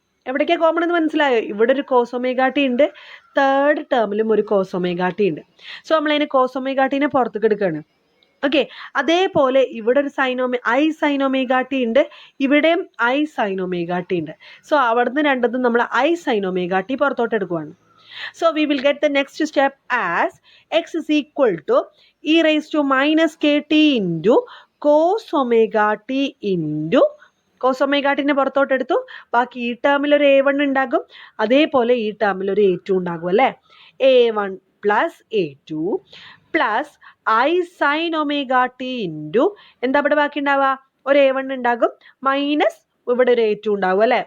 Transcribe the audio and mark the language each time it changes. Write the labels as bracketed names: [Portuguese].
[Malayalam] എവിടേക്കാണ് കോമൺ എന്ന് മനസ്സിലായോ? ഇവിടെ ഒരു കോസ് ഒമേഗ ടി ഉണ്ട്, തേർഡ് ടേമിലും ഒരു കോസ് ഒമേഗ ടി ഉണ്ട്. സോ നമ്മളതിനെ കോസ് ഒമേഗ ടീനെ പുറത്തേക്ക് എടുക്കുകയാണ്. ഓക്കെ, അതേപോലെ ഇവിടെ ഒരു ഐ സൈൻ ഒമേഗ ടി ഉണ്ട്, ഇവിടെയും ഐ സൈൻ ഒമേഗ ടി ഉണ്ട്. സോ അവിടുന്ന് രണ്ടതും നമ്മൾ ഐ സൈൻ ഒമേഗ ടി പുറത്തോട്ട് എടുക്കുവാണ്. [English] So we will get the next step as x is equal to e raised to minus kt into cos omega t into cos omega t [Malayalam] നെ പുറത്തോട്ട് എടുത്തു. ബാക്കി ഈ ടേമിൽ ഒരു a1 ഉണ്ടാകും, അതേപോലെ ഈ ടേമിൽ ഒരു a2 ഉണ്ടാകും അല്ലേ? [English] a1 plus a2 plus I sine omega T into [Malayalam] എന്താ ഇവിടെ ബാക്കി ഉണ്ടാവുക? ഒരു a1 ഉണ്ടാകും, മൈനസ് ഇവിടെ ഒരു a2 ഉണ്ടാകും അല്ലേ?